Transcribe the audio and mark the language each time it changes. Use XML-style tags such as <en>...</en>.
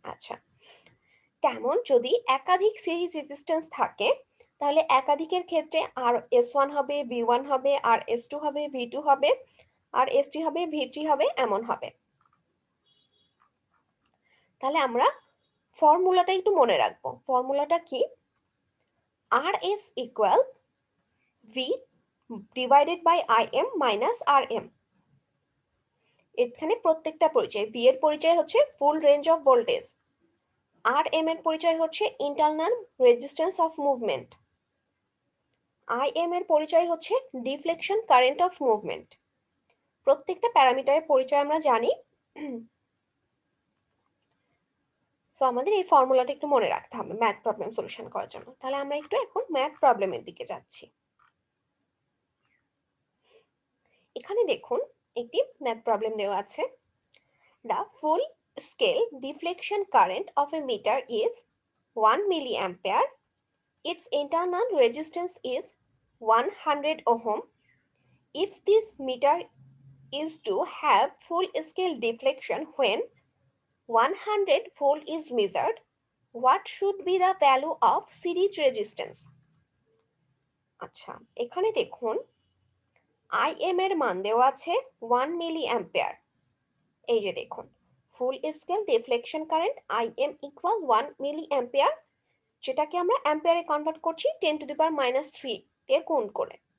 <bn>আচ্ছা, তেমন যদি একাধিক সিরিজ রেজিস্ট্যান্স থাকে, তাহলে একাধিকের ক্ষেত্রে আর এস ওয়ান হবে, ভি ওয়ান হবে, আর এস টু হবে, ভি টু হবে, আর এস থ্রি হবে, ভি থ্রি হবে, এমন হবে। তাহলে আমরা ফর্মুলাটা একটু মনে রাখবো। ফর্মুলাটা কি,</bn> <en>RS equal V divided by IM minus RM.</en> <bn>এখানে প্রত্যেকটা পরিচয়, V এর পরিচয় হচ্ছে full range of voltage, RM এর পরিচয় হচ্ছে internal resistance of movement, IM এর পরিচয় হচ্ছে ডিফ্লেকশন কারেন্ট অফ মুভমেন্ট। প্রত্যেকটা প্যারামিটারের পরিচয় আমরা জানি, সো আমাদের এই ফর্মুলাটা একটু মনে রাখতে হবে ম্যাথ প্রবলেম সলিউশন করার জন্য। তাহলে আমরা একটু এখন ম্যাথ প্রবলেমের দিকে যাচ্ছি। এখানে দেখুন একটি ম্যাথ প্রবলেম দেওয়া আছে।</bn> <en>The full scale deflection current of a meter is 1 milliampere. Its internal resistance is 100 ohm. If this meter is to have full scale deflection when 100 volt is measured, what should be the value of series resistance?</en> <bn>আচ্ছা, এখানে দেখুন IM এর মান দেওয়া আছে 1 মিলি ampere. এই যে দেখুন ফুল scale deflection current IM equal 1 মিলি অ্যাম্পিয়ার, যেটাকে আমরা অ্যাম্পিয়ারে কনভার্ট করছি 10⁻³ কে গুণ করে।</bn>